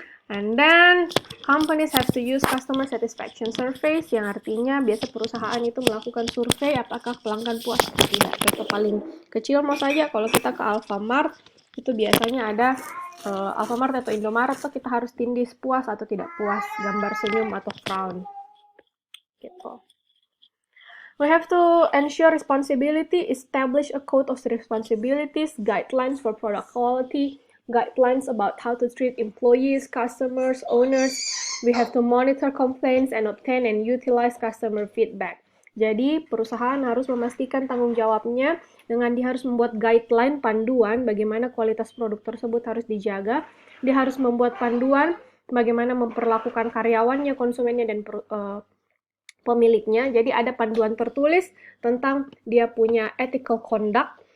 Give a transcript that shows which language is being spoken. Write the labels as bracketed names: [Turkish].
[English] And then companies have to use customer satisfaction surveys, [Indonesian] yang artinya biasa perusahaan itu melakukan survei apakah pelanggan puas atau tidak. Contoh paling kecil mau saja kalau kita ke Alfamart itu biasanya ada Alfamart atau Indomaret tuh kita harus tindih puas atau tidak puas, gambar senyum atau frown gitu. [English] We have to ensure responsibility, establish a code of responsibilities, guidelines for product quality, guidelines about how to treat employees, customers, owners. We have to monitor complaints and obtain and utilize customer feedback. [Indonesian] Jadi perusahaan harus memastikan tanggung jawabnya dengan dia harus membuat guideline, panduan bagaimana kualitas produk tersebut harus dijaga. Dia harus membuat panduan bagaimana memperlakukan karyawannya, konsumennya, dan pemiliknya. Jadi ada panduan tertulis tentang dia punya ethical conduct.